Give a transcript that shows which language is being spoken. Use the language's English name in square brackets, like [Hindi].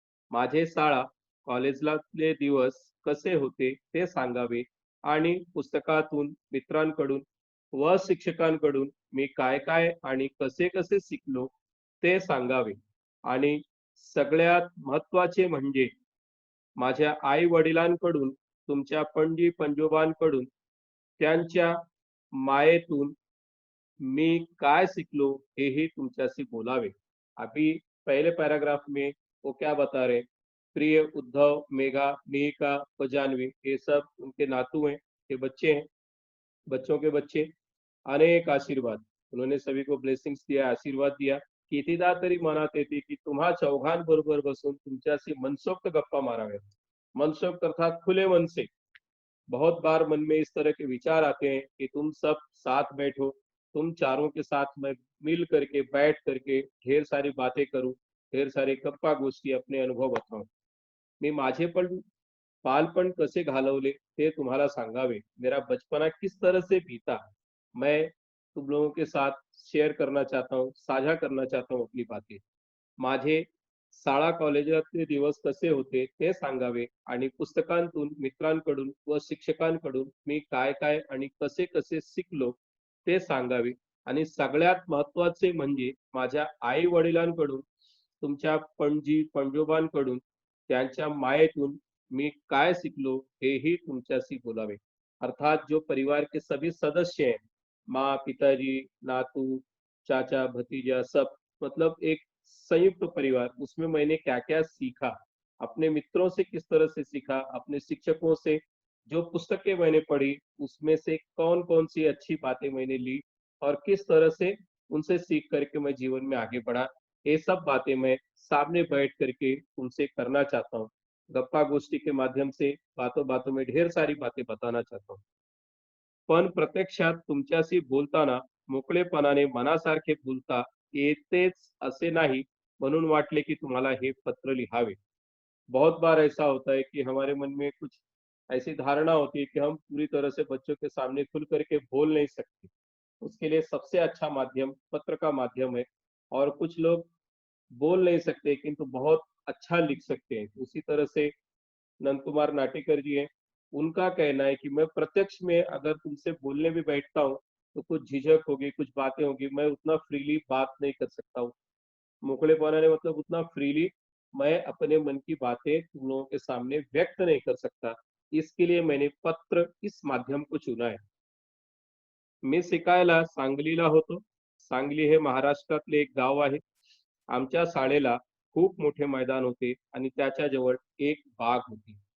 [Marathi] माझे शाळा कॉलेजलातले दिवस कसे होते ते सांगावे आणि पुस्तकातून, मित्रांकडून व शिक्षकांकडून मी काय काय आणि कसे कसे शिकलो ते सांगावे। आणि सगळ्यात महत्त्वाचे म्हणजे माझ्या आई वडिलांकडून, तुमच्या पणजी पंजोबांकडून, त्यांच्या मायेतून मी काय सीखलो हेही तुमच्याशी बोलावे। [Hindi] अभी पहले पैराग्राफ में वो क्या बता रहे, प्रिय उद्धव, मेघा, मिहिका व जान्हवी, ये सब उनके नातू हैं, ये बच्चे हैं, बच्चों के बच्चे। अनेक आशीर्वाद, उन्होंने सभी को ब्लेसिंग्स दिया, आशीर्वाद दिया। [Marathi] कितीदा तरी मनात येते की तुम्हा चौघांबरोबर बसून तुमच्याशी मनसोक्त गप्पा माराव्यात। [Hindi] मनसोक्त अर्थात खुले मन से। बहुत बार मन में इस तरह के विचार आते हैं कि तुम सब साथ बैठो, तुम चारों के साथ मैं मिल करके बैठ करके ढेर सारी बातें करूं, ढेर सारे गप्पा गोष्टी, अपने अनुभव बताऊं. [Marathi] मी माझे पण बालपण कसे घालवले ते तुम्हाला सांगावे. [Hindi] मेरा बचपना किस तरह से बीता, मैं तुम लोगों के साथ शेयर करना चाहता हूँ, साझा करना चाहता हूँ अपनी बातें. [Marathi] माझे शाळा कॉलेजातले दिवस कसे होते ते सांगावे आणि पुस्तकांतून, मित्रांकडून व शिक्षकांकडून मी काय काय आणि कसे कसे शिकलो ते सांगावे. आणि सगळ्यात महत्त्वाचे म्हणजे माझ्या आई वडिलांकडून, तुमच्या पणजी पणजोबांकडून, त्यांच्या मायेतून मी काय सीखलो हेही तुमच्याशी बोलावे. [Hindi] अर्थात जो परिवार के सभी सदस्य हैं, माँ, पिताजी, नातू, चाचा, भतीजा, सब, मतलब एक संयुक्त परिवार, उसमें मैंने क्या-क्या सीखा, अपने मित्रों से किस तरह से सीखा, अपने शिक्षकों से जो पुस्तकें मैंने पढ़ी, उसमें से कौन-कौन सी अच्छी बातें मैंने ली और किस तरह से उनसे सीख करके मैं जीवन में आगे बढ़ा, ये सब बातें मैं सामने बैठ करके उनसे करना चाहता हूँ. गप्पा गोष्टी के माध्यम से बातों-बातों में ढेर सारी बातें बताना चाहता हूँ. [Marathi] पण प्रत्यक्षात तुमच्याशी बोलताना मोकळेपणाने मनासारखे बोलता येतेच असे नाही, म्हणून वाटले की तुम्हाला हे पत्र लिहावे. [Hindi] बहुत बार ऐसा होता है कि हमारे मन में कुछ ऐसी धारणा होती है कि हम पूरी तरह से बच्चों के सामने खुल करके बोल नहीं सकते. उसके लिए सबसे अच्छा माध्यम पत्र का माध्यम है. और कुछ लोग बोल नहीं सकते किंतु बहुत अच्छा लिख सकते हैं. उसी तरह से नंद कुमार नाटेकर जी हैं, उनका कहना है कि मैं प्रत्यक्ष में अगर तुमसे बोलने भी बैठता हूँ, तो कुछ झिझक होगी, कुछ बातें होगी, मैं उतना फ्रीली बात नहीं कर सकता हूँ. मोकळेपणाने मतलब उतना फ्रीली मैं अपने मन की बातें तुम लोगों के सामने व्यक्त नहीं कर सकता. इसके लिए मैंने पत्र इस माध्यम को चुना है. [Marathi] मी शिकायला सांगलीला होतो. सांगली हे महाराष्ट्रातले एक गाव आहे. आमच्या शाळेला खूप मोठे मैदान होते आणि त्याच्या जवळ एक बाग होती.